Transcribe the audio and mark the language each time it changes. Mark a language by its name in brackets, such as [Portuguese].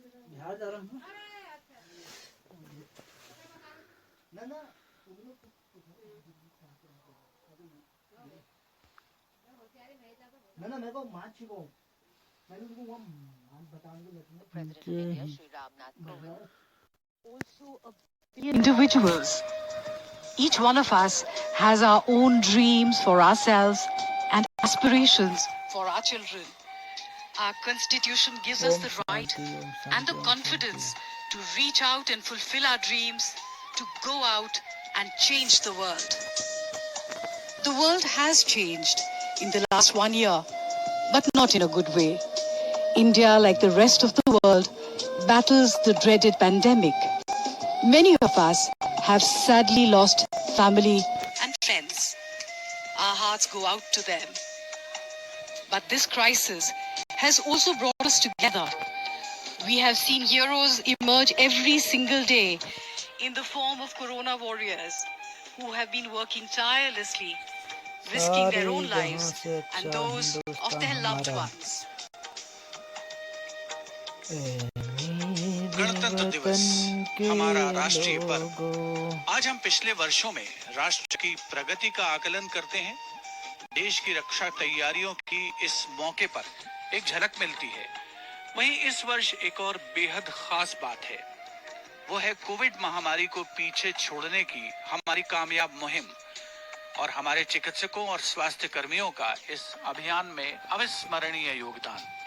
[Hindi] बिहार जा रहा हूँ ना ना ना मेरे को मार्च को मैं उनको वो बताऊंगा। [English] The President of India, Shri Ramnath Kovind, also a Individuals. Each one of us has our own dreams for ourselves and aspirations for our children. Our constitution gives us the right and the confidence to reach out and fulfill our dreams, to go out and change the world. The world has changed in the last 1 year, but not in a good way. India, like the rest of the world, battles the dreaded pandemic. Many of us have sadly lost family and friends. Our hearts go out to them. But this crisis has also brought us together. We have seen heroes emerge every single day in the form of Corona warriors who have been working tirelessly, risking their own lives and those of their loved ones. [Hindi] गणतंत्र दिवस हमारा राष्ट्रीय पर्व। आज हम पिछले वर्षों में राष्ट्र की प्रगति का आकलन करते हैं। देश की रक्षा तैयारियों की इस मौके पर एक झलक मिलती है। वहीं इस वर्ष एक और बेहद खास बात है, वो है कोविड महामारी को पीछे छोड़ने की हमारी कामयाब मुहिम और हमारे चिकित्सकों और स्वास्थ्य कर्मियों का इस अभियान में अविस्मरणीय योगदान।